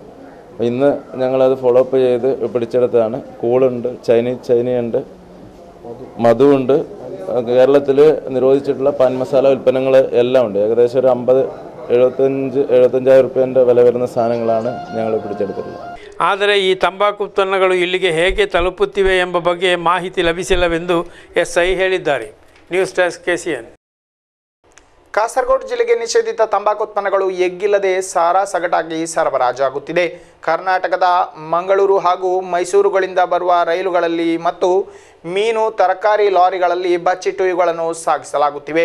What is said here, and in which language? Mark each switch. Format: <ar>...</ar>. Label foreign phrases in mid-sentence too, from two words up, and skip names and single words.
<ml>ഇന്ന് ഞങ്ങളത്</ml> <en>follow up</en> <ml>ചെയ്ത് പിടിച്ചെടുത്തതാണ്. കൂളുണ്ട്, ചൈനയുണ്ട്, മധുവുണ്ട്. കേരളത്തിൽ നിരോധിച്ചിട്ടുള്ള പാൻ മസാല ഉൽപ്പന്നങ്ങൾ എല്ലാം ഉണ്ട്. ഏകദേശം ഒരു 75,000 രൂപേൻ്റെ വില വരുന്ന സാധനങ്ങളാണ് ഞങ്ങൾ പിടിച്ചെടുത്തിട്ടുള്ളത്.</ml> <kn>ಆದರೆ ಈ ತಂಬಾಕು ಉತ್ಪನ್ನಗಳು ಇಲ್ಲಿಗೆ ಹೇಗೆ ತಲುಪುತ್ತಿವೆ ಎಂಬ ಬಗ್ಗೆ ಮಾಹಿತಿ ಲಭಿಸಿಲ್ಲವೆಂದು SI ಹೇಳಿದ್ದಾರೆ.</kn> <en>news desk KCN.</en> <kn>ಕಾಸರಗೋಡು ಜಿಲ್ಲೆಗೆ ನಿಷೇಧಿತ ತಂಬಾಕು ಉತ್ಪನ್ನಗಳು ಎಗ್ಗಿಲ್ಲದೆ ಸಾರಾಸಗಟಾಗಿ ಸರಬರಾಜಾಗುತ್ತಿದೆ. ಕರ್ನಾಟಕದ ಮಂಗಳೂರು ಹಾಗೂ ಮೈಸೂರುಗಳಿಂದ ಬರುವ ರೈಲುಗಳಲ್ಲಿ ಮತ್ತು ಮೀನು ತರಕಾರಿ ಲಾರಿಗಳಲ್ಲಿ ಬಚ್ಚಿಟ್ಟು ಇವುಗಳನ್ನು ಸಾಗಿಸಲಾಗುತ್ತಿವೆ.</kn>